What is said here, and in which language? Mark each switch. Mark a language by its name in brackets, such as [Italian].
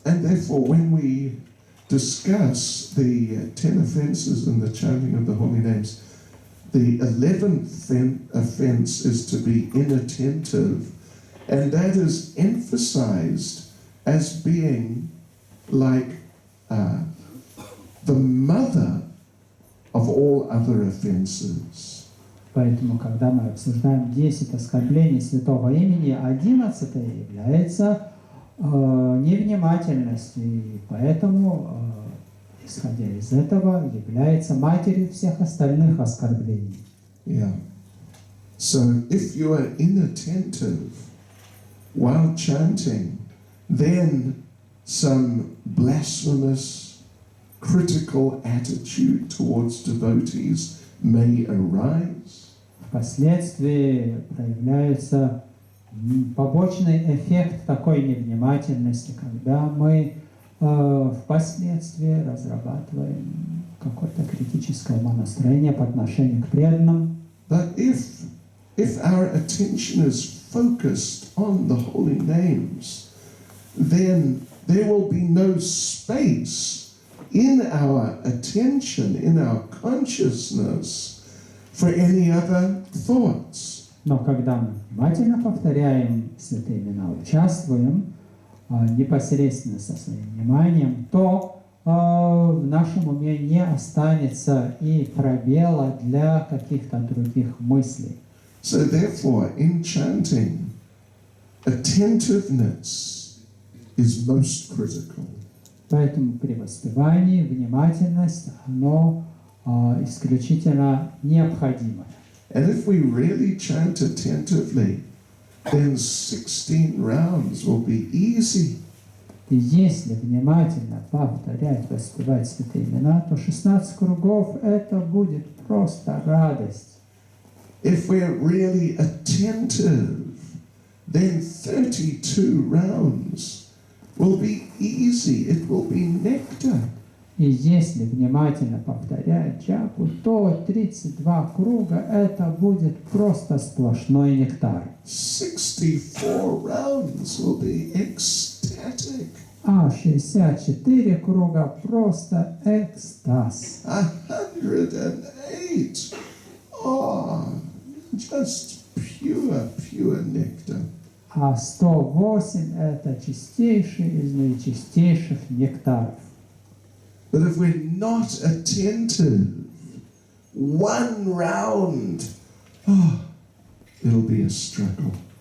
[English] And therefore, when we discuss the 10 offenses in the chanting of the holy names, the 11th offense is to be inattentive, and that is emphasized as being like the mother of all other offenses. [Russian] Поэтому, когда мы обсуждаем 10 оскорблений Святого Имени, 11 является невнимательностью, и поэтому, исходя из этого, является матерью всех остальных оскорблений. [English] Yeah. So if you are inattentive while chanting, then some blasphemous, critical attitude towards devotees may arise. [Russian] Впоследствии проявляется побочный эффект такой невнимательности, когда мы впоследствии разрабатываем какое-то критическое умонастроение по отношению к преданным. [English] But if our attention is focused on the holy names, then there will be no space in our attention, in our consciousness, for any other thoughts. [Russian] Но когда мы внимательно повторяем святые имена, участвуем непосредственно со своим вниманием, то в нашем уме не останется и пробела для каких-то других мыслей. [English] So therefore, in chanting, attentiveness is most critical. [Russian] Поэтому при воспевании внимательность, оно исключительно необходимо. [English] And if we really chant attentively, then 16 rounds will be easy. [Russian] И если внимательно повторять, воспевать святые имена, то 16 кругов это будет просто радость. [English] If we're really attentive, then 32 rounds will be easy. It will be nectar. [Russian] И если внимательно повторять джапу, то 32 круга это будет просто сплошной нектар. [English] 64 rounds will be ecstatic. [Russian] А 64 круга просто экстаз. [English] 108. Oh, just pure nectar. [Russian] А 108 это чистейший из наичистейших нектаров. [English] But if we're not attentive, one round, it'll be a struggle.